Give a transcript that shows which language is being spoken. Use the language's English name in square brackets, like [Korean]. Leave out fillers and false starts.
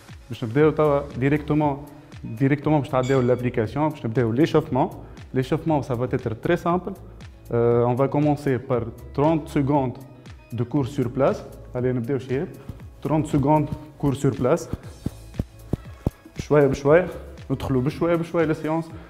[Arabic] باش نبداو توا directement باش تعداو l'application باش نبداو l'échauffement. [French] L'échauffement ça va être très simple. On va commencer par 30 secondes de cours sur place. Allez [Arabic] نبداو شهاب [French] 30 secondes cours sur place. [Arabic] بشويه بشويه ندخلوا بشويه بشويه للسيونس.